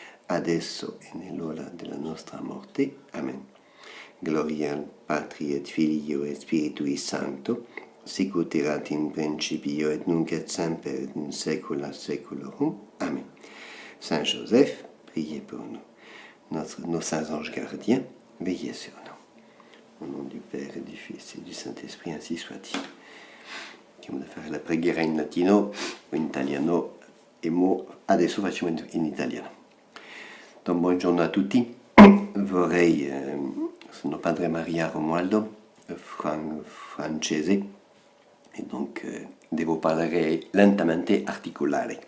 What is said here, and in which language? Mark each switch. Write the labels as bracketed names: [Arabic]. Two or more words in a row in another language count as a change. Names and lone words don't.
[Italian] adesso e nell'ora della nostra morte. Amen. [Latin] Gloria al Patri et Filio et Spiritui Sancto, sicut erat in principio et nunc et semper et in saecula saeculorum. Amen. [French] Saint Joseph, priez pour nous. Nos saints anges gardiens, veillez sur nous. Au nom du Père et du Fils et du Saint-Esprit, ainsi soit-il. [Italian] Chiamo fare la preghiera in latino o in italiano e adesso facciamo in italiano. Donc, buongiorno a tutti. Vorrei, sono padre Maria Romualdo, francese, e donc devo parlare lentamente articolare.